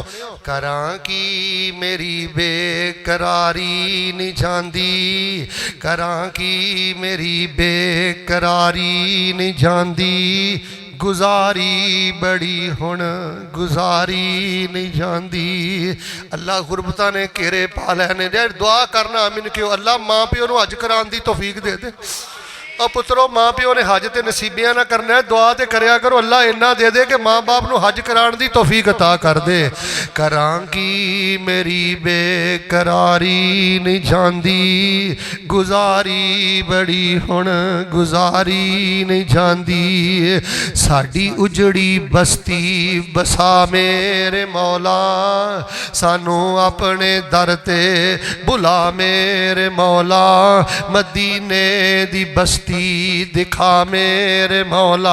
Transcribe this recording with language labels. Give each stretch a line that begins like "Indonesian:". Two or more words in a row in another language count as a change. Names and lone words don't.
Punjabi: ਕਰਾਂ ਕੀ ਮੇਰੀ ਬੇਕਰਾਰੀ ਨਹੀਂ ਜਾਂਦੀ, ਕਰਾਂ ਕੀ ਮੇਰੀ ਬੇਕਰਾਰੀ ਨਹੀਂ ਜਾਂਦੀ, ਗੁਜ਼ਾਰੀ ਬੜੀ ਹੁਣ ਗੁਜ਼ਾਰੀ ਨਹੀਂ ਜਾਂਦੀ। ਅੱਲਾ ਗੁਰਬਤਾਂ ਨੇ ਘੇਰੇ ਪਾ ਲੈਣੇ ਨੇ। ਦੁਆ ਕਰਨਾ ਆਮੀਨ ਕਿਉਂ। ਅੱਲਾ ਮਾਂ ਪਿਓ ਨੂੰ ਹਜ ਕਰਾਉਣ ਦੀ ਤੌਫੀਕ ਦੇ ਦੇ। ਔਰ ਪੁੱਤਰੋ ਮਾਂ ਪਿਓ ਨੇ ਹੱਜ ਤੋ ਨਸੀਬੀਆਂ ਨਾ ਕਰਨਾ ਹੈ, ਦੁਆ ਤੋ ਕਰਿਆ ਕਰੋ ਅੱਲਾ ਇੰਨਾ ਦੇ ਦੇ
Urdu: کہ ماں باپ کو حج کرانے کی توفیق عطا کر دے.
Punjabi: ਕਰਾਂ ਕੀ ਮੇਰੀ ਬੇਕਰਾਰੀ ਨਹੀਂ ਜਾਤੀ, ਗੁਜ਼ਾਰੀ ਬੜੀ ਹੁਣ ਗੁਜ਼ਾਰੀ ਨਹੀਂ ਜਾਤੀ, ਸਾਡੀ ਉਜੜੀ ਬਸਤੀ ਬਸਾ ਮੇਰੇ ਮੌਲਾ, ਸਾਨੂੰ ਅਪਣੇ ਦਰ ਤੇ ਬੁਲਾ ਮੇਰੇ ਮੌਲਾ, ਮਦੀਨੇ ਦੀ ਬਸਤੀ ਦਿਖਾ ਮੇਰੇ ਮੌਲਾ।